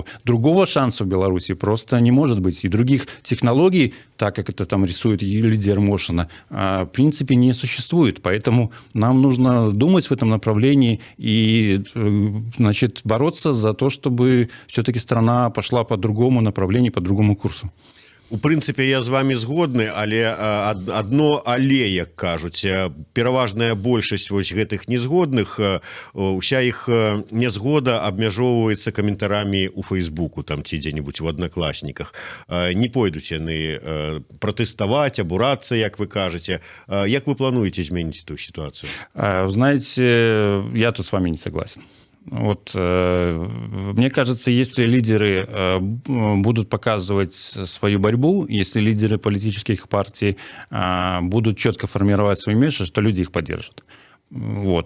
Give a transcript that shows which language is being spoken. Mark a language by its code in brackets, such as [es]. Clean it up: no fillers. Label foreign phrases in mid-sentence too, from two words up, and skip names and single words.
[ru] Другого шанса в Беларуси просто не может быть. И других технологий, так как это там рисует Лидия Ермошина, в принципе не существует. Поэтому нам нужно думать в этом направлении и, значит, бороться за то, чтобы все-таки страна пошла по другому направлению, по другому курсу. [be] У прынцыпе я з вами згодны, але адно але, як кажуць, пераважная большасць вось гэтых незгодных, уся іх нязгода абмяжоўваецца каментарамі ў Фейсбуку там ці дзе-небудзь в Аднакласніках. Не пойдуць яны пратэставаць, абурацца, як вы кажаце. Як вы плануеце зменіць эту сітуацыю? [ru] Знаете, я тут с вами не согласен. Вот, мне кажется, если лидеры будут показывать свою борьбу, если лидеры политических партий будут четко формировать свои месседжи, то люди их поддержат. Вот.